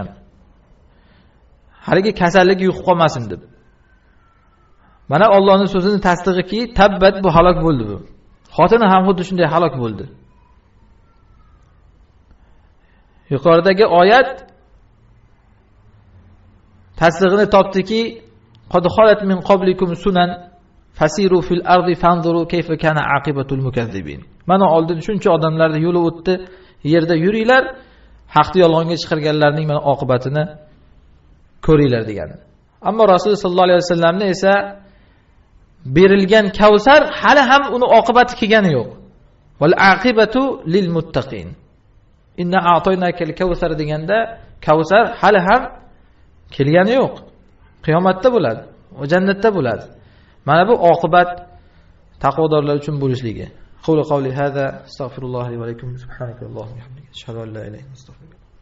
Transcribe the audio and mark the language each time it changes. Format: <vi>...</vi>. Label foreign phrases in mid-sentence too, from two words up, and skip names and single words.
<uz>Haligi kasallik yuqib qolmasin deb. Mana Allohning so'zini tasdig'iki, tabbat bu halok bo'ldi bu. Xotini ham xuddi shunday halok bo'ldi. Yuqoridagi oyat tasdig'ini topdiki,</uz> <ar>قد خلت من قبلكم سنن فسيروا في الأرض فانظروا كيف كان عاقبة المكذبين.</ar> <uz>Mana oldin shuncha odamlarning yo'li o'tdi, yerda yuringlar, haqni yolg'onga chiqarganlarning mana oqibatini ko'ringlar degan. Ammo</uz> <ar>رسول الله صلى الله عليه وسلم</ar> <uz>esa berilgan Kavsar hali ham uni oqibati kelgani yo'q.</uz> <ar>والعاقبة للمتقين. إنا أعطيناك الكوثر</ar> <uz>deganda Kavsar hali ham kelgani yo'q. Qiyomatda bo'ladi, o jannatda bo'ladi. Mana bu oqibat taqvodorlar uchun bo'lishligi.</uz> <ar>قولي هذا أستغفر الله وعليكم سبحانك اللهم وبحمده. أشهد أن لا إله إلا أنت</ar>